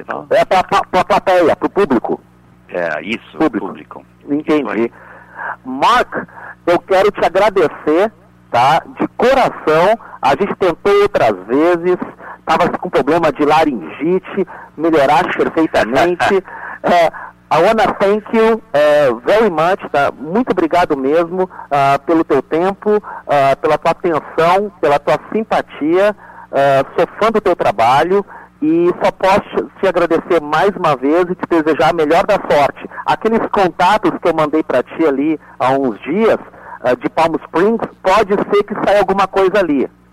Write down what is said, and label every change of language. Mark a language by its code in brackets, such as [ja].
[pt] É para a plateia, para o público. É, isso, público. Entendi. Mark, eu quero te agradecer, tá? De coração, a gente tentou outras vezes, estava com problema de laringite, melhoraste perfeitamente. [en] I wanna thank you very much, tá? [pt] Muito obrigado mesmo pelo teu tempo, pela tua atenção, pela tua simpatia, sou fã do teu trabalho. E só posso te agradecer mais uma vez e te desejar a melhor da sorte. Aqueles contatos que eu mandei para ti ali há uns dias, de Palm Springs, pode ser que saia alguma coisa ali.